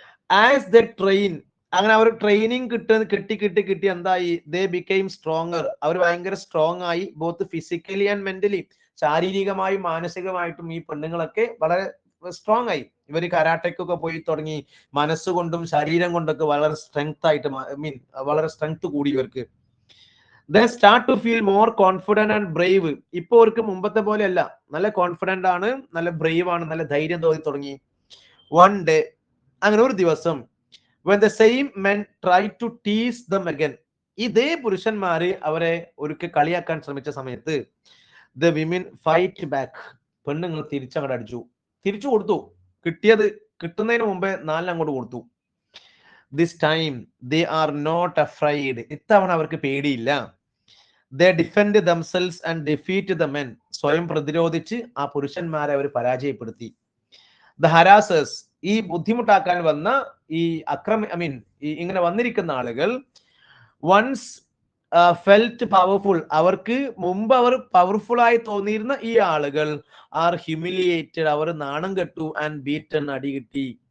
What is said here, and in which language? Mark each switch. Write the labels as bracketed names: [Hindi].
[English] as the train, [Malayalam] അങ്ങനെ അവർ training കിട്ടി എന്തായി, [English] They became stronger. [Malayalam] അവർ ഭയങ്കര സ്ട്രോങ് ആയി, [English] Both physically and mentally. [Malayalam] ശാരീരികമായും മാനസികമായിട്ടും ഈ പെണ്ണുങ്ങളൊക്കെ വളരെ സ്ട്രോങ് ആയി. ഇവർ കരാട്ടയ്ക്കൊക്കെ പോയി തുടങ്ങി മനസ്സുകൊണ്ടും ശരീരം കൊണ്ടൊക്കെ വളരെ സ്ട്രെങ്ത് ആയിട്ട് വളരെ സ്ട്രെങ്ത് കൂടി ഇവർക്ക്. [English] They start to feel more confident and brave. [Malayalam] ഇപ്പൊ അവർക്ക് മുമ്പത്തെ പോലെയല്ല, നല്ല കോൺഫിഡന്റ് ആണ്, നല്ല ബ്രേവ് ആണ്, നല്ല ധൈര്യം തോന്നി തുടങ്ങി. [English] One day, [Malayalam] അങ്ങനെ ഒരു ദിവസം, [English] when the same men try to tease them again, [Malayalam] ഇതേ പുരുഷന്മാര് അവരെ ഒരിക്കൽ കളിയാക്കാൻ ശ്രമിച്ച സമയത്ത് [English] the women fight back, [Malayalam] പെണ്ണുങ്ങൾ തിരിച്ചങ്ങോട്ട് അടിച്ചു, തിരിച്ചു കൊടുത്തു, കിട്ടുന്നതിന് മുമ്പേ 4 അങ്ങോട്ട് കൊടുത്തു. [English] This time they are not afraid, [Malayalam] ഇത്തവണ അവർക്ക് പേടിയില്ല. [English] They defend themselves and defeat the men, [Malayalam] സ്വയം പ്രതിരോധിച്ച് ആ പുരുഷന്മാരെ അവർ പരാജയപ്പെടുത്തി. [English] The harassers, [Malayalam] ഈ ബുദ്ധിമുട്ടാക്കാൻ വന്ന ഈ ഇങ്ങനെ വന്നിരിക്കുന്ന ആളുകൾ [English] once felt powerful, [Malayalam] അവർക്ക് മുമ്പ് അവർ പവർഫുൾ ആയി തോന്നിയിരുന്ന ഈ ആളുകൾ [English] are humiliated, [Malayalam] അവർ നാണം കെട്ടു, [English] and beaten, [Malayalam] അടി കിട്ടി.